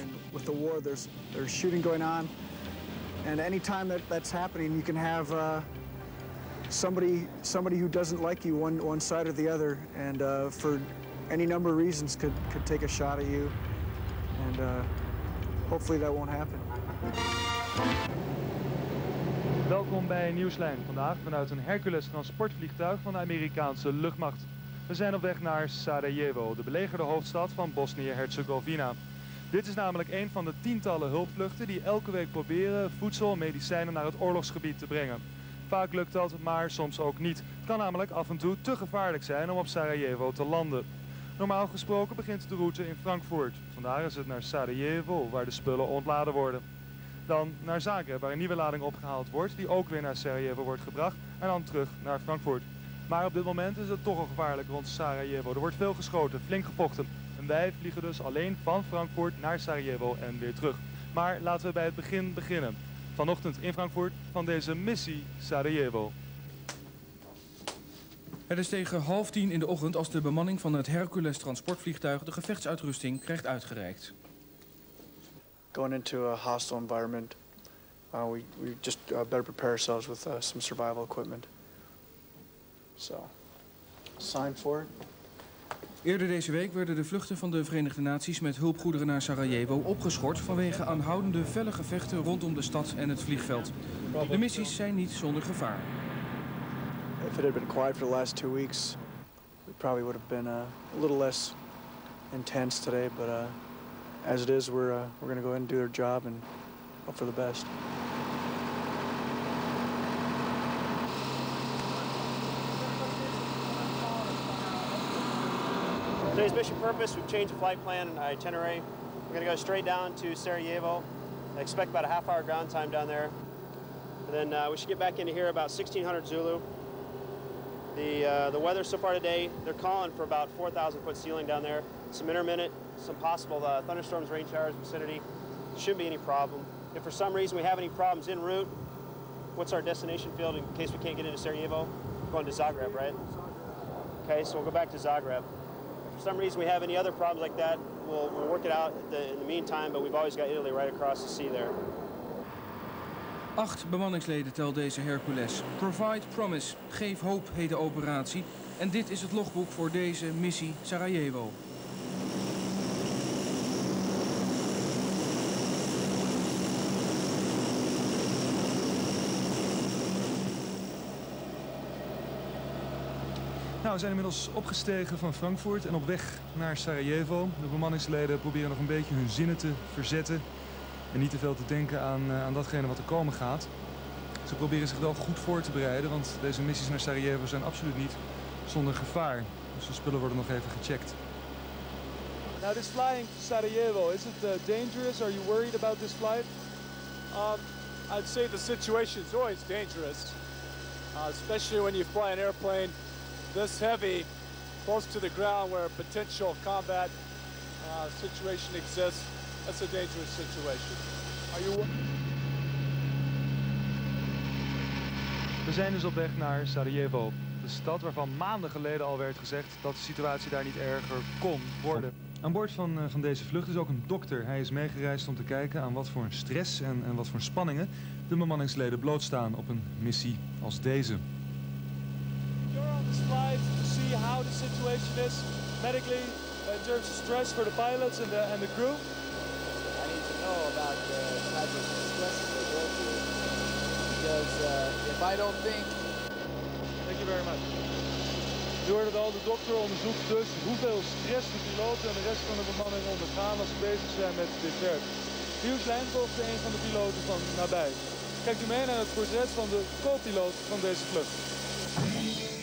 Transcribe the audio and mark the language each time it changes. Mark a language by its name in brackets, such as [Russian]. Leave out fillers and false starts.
[English] And with the war, there's shooting going on, and anytime that's happening, you can have somebody who doesn't like you, one side or the other, and for any number of reasons could take a shot at you, and hopefully that won't happen. [Dutch] Welkom bij Nieuwslijn, vandaag vanuit een Hercules transportvliegtuig van de Amerikaanse luchtmacht. We zijn op weg naar Sarajevo, de belegerde hoofdstad van Bosnië-Herzegovina. Dit is namelijk een van de tientallen hulpvluchten die elke week proberen voedsel en medicijnen naar het oorlogsgebied te brengen. Vaak lukt dat, maar soms ook niet. Het kan namelijk af en toe te gevaarlijk zijn om op Sarajevo te landen. Normaal gesproken begint de route in Frankfurt. Vandaar is het naar Sarajevo, waar de spullen ontladen worden. Dan naar Zagreb, waar een nieuwe lading opgehaald wordt, die ook weer naar Sarajevo wordt gebracht en dan terug naar Frankfurt. Maar op dit moment is het toch al gevaarlijk rond Sarajevo. Er wordt veel geschoten, flink gevochten. En wij vliegen dus alleen van Frankfurt naar Sarajevo en weer terug. Maar laten we bij het begin beginnen. Vanochtend in Frankfurt van deze missie Sarajevo. Het is tegen 9:30 in de ochtend als de bemanning van het Hercules transportvliegtuig de gevechtsuitrusting krijgt uitgereikt. [English] Going into a hostile environment, we just better prepare ourselves with some survival equipment. So, sign for it. [Dutch] Eerder deze week werden de vluchten van de Verenigde Naties met hulpgoederen naar Sarajevo opgeschort vanwege aanhoudende felle gevechten rondom de stad en het vliegveld. De missies zijn niet zonder gevaar. [English] If it had been quiet for the last 2 weeks, we probably would have been a little less intense today. But as it is, we're going to go ahead and do our job and hope for the best. Today's mission purpose, we've changed the flight plan and itinerary. We're going to go straight down to Sarajevo. I expect about a half-hour ground time down there. And then we should get back into here about 1600 Zulu. The weather so far today, they're calling for about 4,000 foot ceiling down there. Some intermittent, some possible thunderstorms, rain showers, vicinity. Shouldn't be any problem. If for some reason we have any problems en route, what's our destination field in case we can't get into Sarajevo? We're going to Zagreb, right? Okay, so we'll go back to Zagreb. If for some reason we have any other problems like that, we'll work it out in the meantime, but we've always got Italy right across the sea there. [Dutch] 8 bemanningsleden telt deze Hercules. Provide Promise, geef hoop heet de operatie. En dit is het logboek voor deze missie Sarajevo. Nou, we zijn inmiddels opgestegen van Frankfurt en op weg naar Sarajevo. De bemanningsleden proberen nog een beetje hun zinnen te verzetten. En niet te veel te denken aan datgene wat er komen gaat. Ze proberen zich wel goed voor te bereiden, want deze missies naar Sarajevo zijn absoluut niet zonder gevaar. Dus de spullen worden nog even gecheckt. [English] Now this flying to Sarajevo, is it dangerous? Are you worried about this flight? I'd say the situation is always dangerous, especially when you fly an airplane this heavy close to the ground where a potential combat situation exists. That's a dangerous situation. Are you? [Dutch] We zijn dus op weg naar Sarajevo, de stad waarvan maanden geleden al werd gezegd dat de situatie daar niet erger kon worden. Aan boord van deze vlucht is ook een dokter. Hij is meegereisd om te kijken aan wat voor een stress en wat voor spanningen de bemanningsleden blootstaan op een missie als deze. [English] You're on this flight to see how the situation is medically in terms of stress for the pilots and the crew. I need to know about the type of stress they go through, because if I don't think... Thank you very much. [Dutch] Je hoort het al, de dokter onderzoekt dus hoeveel stress de piloten en de rest van de bemanning ondergaan als ze bezig zijn met dit werk. Nieuwslijn volgde een van de piloten van nabij. Kijkt u mee naar het portret van de co-piloot van deze vlucht.